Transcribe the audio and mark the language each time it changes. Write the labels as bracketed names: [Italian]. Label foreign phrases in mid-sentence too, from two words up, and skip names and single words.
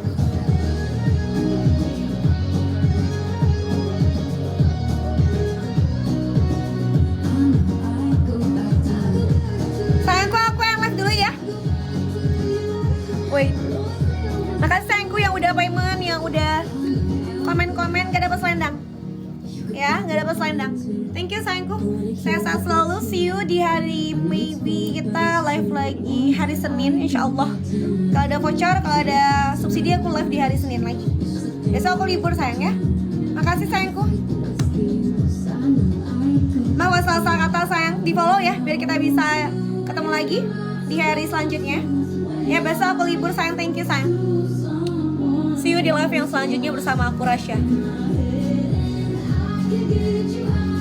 [Indonesian] Sayangku, aku yang live dulu ya. Woi, makasih sayangku yang udah payment, yang udah komen-komen gak dapet selendang. Ya, gak dapet selendang. [English] Thank you [Indonesian] sayangku. Saya sehat selalu. [English] See you [Indonesian] di hari, maybe kita live lagi hari Senin insyaallah. Kalau ada voucher, kalau ada subsidi aku live di hari Senin lagi. Besok aku libur sayang ya. Makasih sayangku. Mau salah kata sayang di follow ya, biar kita bisa ketemu lagi di hari selanjutnya. Ya besok aku libur sayang, [English] thank you [Indonesian] sayang. [English] See you [Indonesian] di live yang selanjutnya bersama aku Rasya.